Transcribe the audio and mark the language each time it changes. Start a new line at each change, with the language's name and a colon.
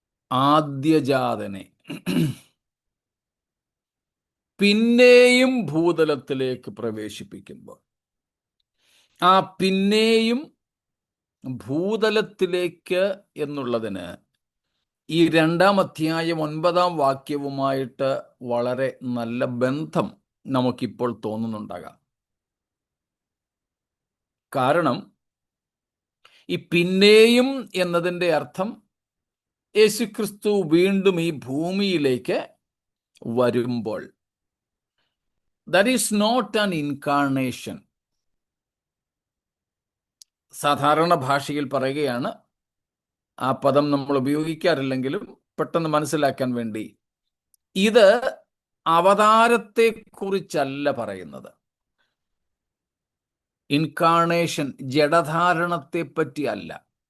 Malayalam: ആദ്യജാതനെ പിന്നെയും ഭൂതലത്തിലേക്ക് പ്രവേശിപ്പിക്കുമ്പോൾ, ആ പിന്നെയും ഭൂതലത്തിലേക്ക് എന്നുള്ളതിന് ഈ 2-ാം അധ്യായം 9-ാം വാക്യവുമായിട്ട് വളരെ നല്ല ബന്ധം നമുക്കിപ്പോൾ തോന്നുന്നുണ്ടാകാം. കാരണം ഈ പിന്നെയും എന്നതിൻ്റെ അർത്ഥം യേശുക്രിസ്തു വീണ്ടും ഈ ഭൂമിയിലേക്ക് വരുമ്പോൾ.
English: That is not an incarnation.
Malayalam: സാധാരണ ഭാഷയിൽ പറയുകയാണ്, ആ പദം നമ്മൾ ഉപയോഗിക്കാറില്ലെങ്കിലും പെട്ടെന്ന് മനസ്സിലാക്കാൻ വേണ്ടി, ഇത് അവതാരത്തെക്കുറിച്ചല്ല പറയുന്നത്. ഇൻകാർണേഷൻ ജഡധാരണത്തെ പറ്റി അല്ല.